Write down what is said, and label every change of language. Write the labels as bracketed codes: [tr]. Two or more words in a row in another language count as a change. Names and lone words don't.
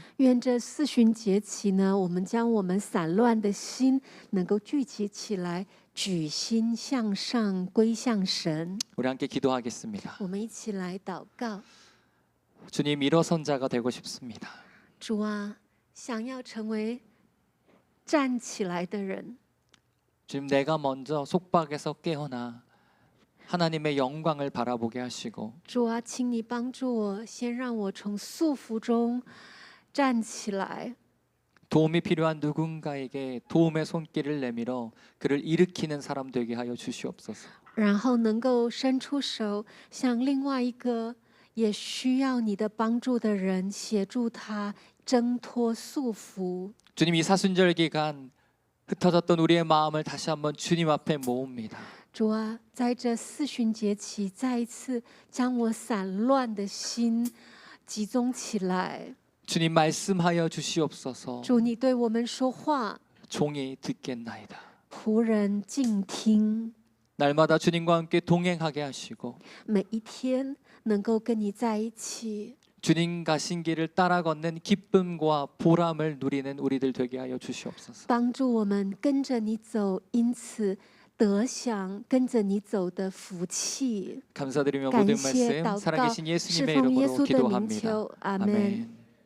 [zh] 愿这四旬节期呢，我们将我们散乱的心能够聚集起来，举心向上，归向神。 [ko] 우리 함께 기도하겠습니다. [zh] 我们一起来祷告。 [ko] 주님, 일어선 자가 되고 싶습니다. [zh] 主啊，想要成为站起来的人。 [ko] 주님, 내가 먼저 속박에서 깨어나 하나님의 영광을 바라보게 하시고 [zh] 主啊，请你帮助我，先让我从束缚中站起来。 [ko] 도움이 필요한 누군가에게 도움의 손길을 내밀어 그를 일으키는 사람 되게 하여 주시옵소서. [zh] 然后能够伸出手，向另外一个也需要你的帮助的人，协助他挣脱束缚。 [ko] 주님, 이 사순절 기간 흩어졌던 우리의 마음을 다시 한번 주님 앞에 모읍니다. [zh] 主啊，在这四旬节期，再一次将我散乱的心集中起来。 [ko] 주님, 말씀하여 주시옵소서. [zh] 主，你对我们说话， [ko] 종이 듣겠나이다. [zh] 仆人静听。 [ko] 날마다 주님과 함께 동행하게 하시고 [zh] 每一天能够跟你在一起， [ko] 주님 가신 길을 따라 걷는 기쁨과 보람을 누리는 우리들 되게 하여 주시옵소서. [zh] 帮助我们跟着你走，因此得享跟着你走的福气。 [ko] 감사드리며 [zh] 感 [ko] 모든 [zh] 谢 [ko] 말씀 [zh] 祷告， [ko] 살아계신 [zh] 是 [ko] 예수님의 [zh] 奉耶 [ko] 이름으로 [zh] 稣的名 [ko] 기도합니다. [zh] 求，阿门。 [ko] 아멘.